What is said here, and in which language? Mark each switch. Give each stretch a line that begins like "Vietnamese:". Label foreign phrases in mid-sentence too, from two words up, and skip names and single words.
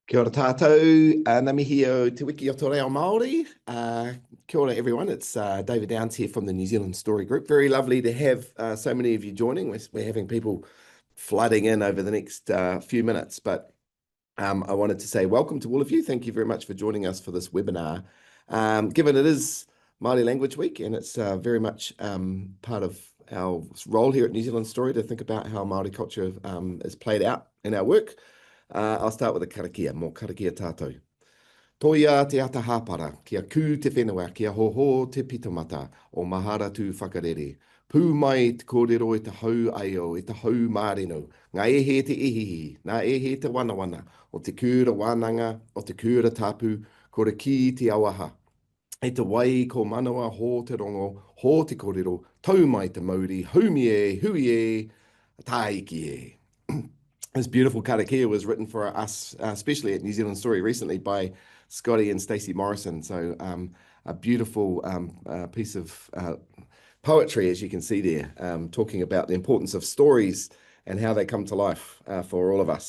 Māori: Kia ora tātou, ngā mihi o Te Wiki o Te Reo Māori. Kia ora
English: everyone, it's David Downs here from the New Zealand Story Group. Very lovely to have so many of you joining. We're having people flooding in over the next few minutes, but I wanted to say welcome to all of you. Thank you very much for joining us for this webinar. Given it is Māori Language Week and it's very much part of our role here at New Zealand Story to think about how Māori culture is played out in our work. I'll start with a karakia,
Māori: mō karakia tātou. Toia te ata hāpara, kia kū te whenua, kia hoho te pitamata o mahara tū whakarere. Pū mai te kōrero e te hau aio, e te hau māreno, ngā ehe te ehihi, ngā ehe te wanawana, o te kūra wānanga, o te kūra tāpū, kora ki te awaha. E te wai ko manawa hō te rongo, hō te kōrero, tau mai te mauri, haumi e, hui e, tāiki e.
English: This beautiful karakia was written for us, especially at New Zealand Story recently by Scotty and Stacey Morrison. So a beautiful piece of poetry, as you can see there, talking about the importance of stories and how they come to life for all of us.